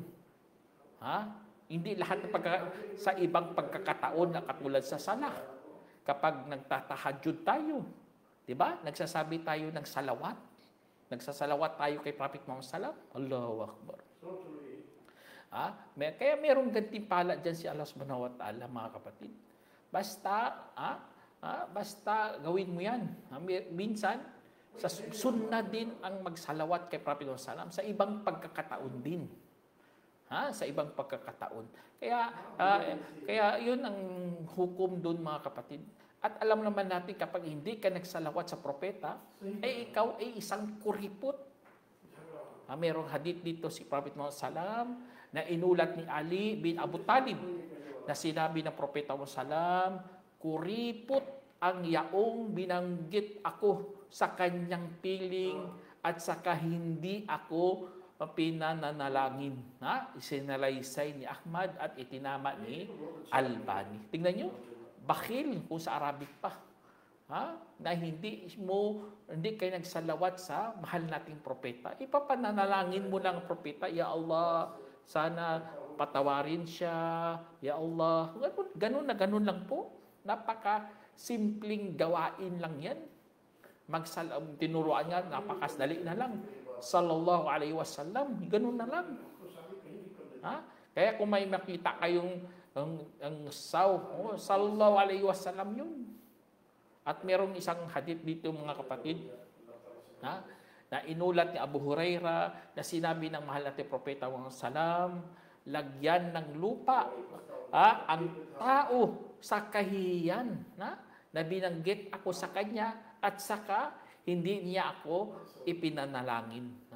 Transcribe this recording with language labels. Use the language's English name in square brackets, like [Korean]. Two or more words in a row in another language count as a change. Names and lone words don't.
[Filipino] Hindi lahat sa ibang pagkakataon na katulad sa sala. Kapag nagtatahajjud tayo, di ba? Nagsasabi tayo ng salawat. Nagsasalawat tayo kay Prophet Muhammad sallam. [Arabic] الله أكبر. [Filipino] Kaya mayroong gantimpala dyan si Allah [Arabic] سبحانه وتعالى, [Filipino] mga kapatid. Basta gawin mo yan. Minsan, sa sunna din ang magsalawat kay Prophet Muhammad sallam sa ibang pagkakataon din. Sa ibang pagkakataon. Kaya yun ang hukom doon, mga kapatid. At alam naman natin, kapag hindi ka nagsalawat sa propeta, ikaw ay isang kuripot. Mayroong hadith dito si Prophet Muhammad sallam na inulat ni Ali bin Abu Talib na sinabi ng propeta Muhammad sallam, kuripot ang yaong binanggit ako sa kanyang piling at saka hindi ako pinananalangin. Isinalaysay ni Ahmad at itinama ni Albani. Tingnan nyo, bakhil kung sa Arabic pa. Na hindi kayo nagsalawat sa mahal nating propeta. Ipapananalangin mo lang propeta, [Arabic] يا الله, [Filipino] sana patawarin siya, [Arabic] يا الله. [Filipino] Ganun na ganun lang po. Napaka-simpleng gawain lang yan. Tinuruan niya, napakasdali na lang. [Arabic] صلى الله عليه وسلم. [Filipino] Ganun na lang. Kaya kung may makita kayong [Arabic] صلى الله عليه وسلم [Filipino] yun. At merong isang hadith dito, mga kapatid, na inulat ni Abu Huraira na sinabi ng mahal nating propeta Muhammad sallam, lagyan ng lupa ang tao sa kahihiyan na binanggit ako sa kanya at saka hindi niya ako ipinanalangin.